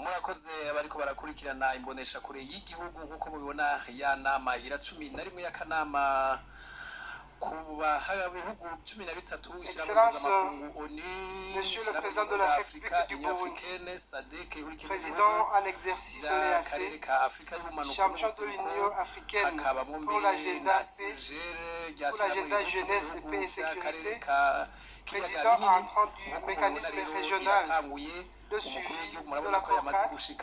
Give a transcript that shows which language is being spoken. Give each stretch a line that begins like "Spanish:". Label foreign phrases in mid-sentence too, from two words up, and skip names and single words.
Rundi: murakoze abariko barakurikirana imbonesha kure y'igihugu nkuko mubibona ya nama ira 11 y'akanama kuba bihugu 13 ishyirahamwe mpuzamakungu ONU,
French: Monsieur le Président de la République du Burundi, Président en exercice EAC, champion de l'Union africaine pour l'agenda paix, pour l'agenda jeunesse, paix et sécurité, président entrant du mécanisme régional de suivi de la CORCAD,